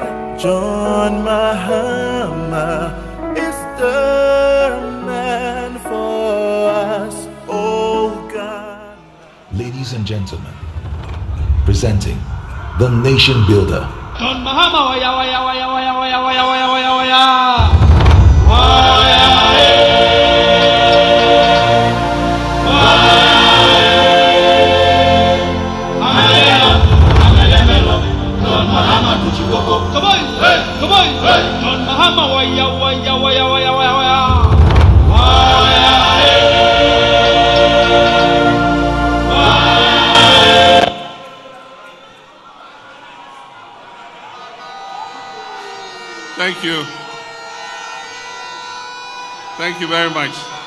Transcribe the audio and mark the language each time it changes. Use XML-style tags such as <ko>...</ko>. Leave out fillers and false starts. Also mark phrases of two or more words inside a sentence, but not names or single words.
<en>John Mahama is the man for us, oh God. Ladies and gentlemen, presenting the nation builder. John Mahama, waya waya waya waya waya waya waya waya waya. Waya John Mahama tuchikoko. Come on, hey, come on, hey. John Mahama, waya waya waya waya waya waya. Thank you. Thank you very much.</en>